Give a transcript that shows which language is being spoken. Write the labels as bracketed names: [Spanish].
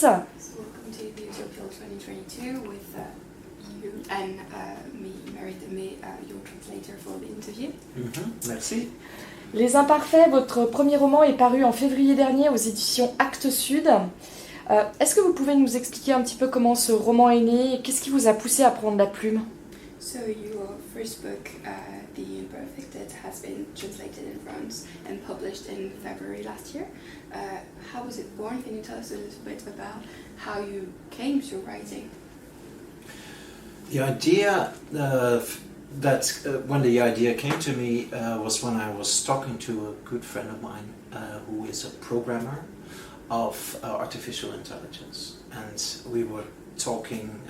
[English] So welcome to the Utopiales 2022 with you and me, Marie Demay, your translator for the interview. [French] Merci. Les Imparfaits, votre premier roman est paru en février dernier aux éditions Actes Sud. Est-ce que vous pouvez nous expliquer un petit peu comment ce roman est né et qu'est-ce qui vous a poussé à prendre la plume? [English] So your first book, The Imperfect, that has been translated in France and published in February last year. How was it born? Can you tell us a little bit about how you came to writing? The idea when the idea came to me was when I was talking to a good friend of mine who is a programmer of artificial intelligence, and we were talking.